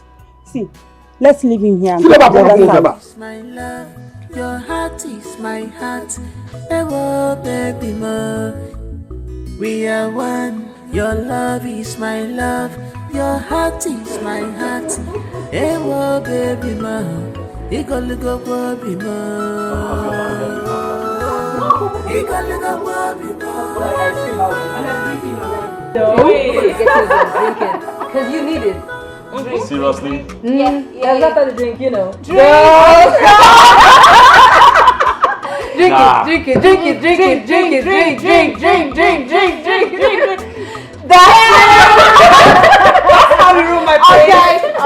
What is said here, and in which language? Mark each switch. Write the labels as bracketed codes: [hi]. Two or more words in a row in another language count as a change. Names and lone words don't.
[en] See, let's leave him here and go to the other side. My love, your heart is my heart. [yo] Ewo baby mo, [en] we are one. Your love is my love. Your heart is my heart. [yo] Ewo [en] baby mo, [yo] igoligo [en] baby mo. [yo] Igoligo [en] baby mo. Because you need it. Seriously? Yeah, that's not the drink, you know. Drink it. That's how we ruin my place.